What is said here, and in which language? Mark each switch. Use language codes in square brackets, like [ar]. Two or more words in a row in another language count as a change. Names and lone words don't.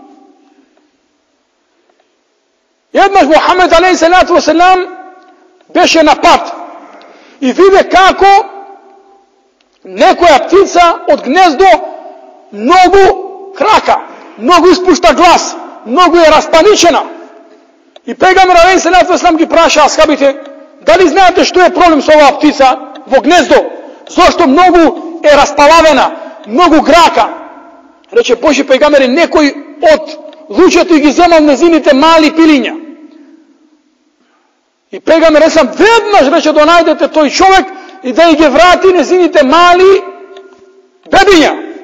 [mk] Jednaš Muhammed a.s. беше на пат и виде како некоја птица од гнездо многу крака, многу испушта глас, многу е распаничена. И пејгамбер [ar] عليه الصلاة والسلام [mk] ги праша асхабите, дали знаете што е проблем со оваа птица во гнездо? Зошто многу е распалавена, многу грака? Рече Божи пејгамбере, некој од луѓето ги земал незините мали пилиња. И пејгамбер сам веднаш рече да најдете тој човек и да ги врати незините мали бебиња.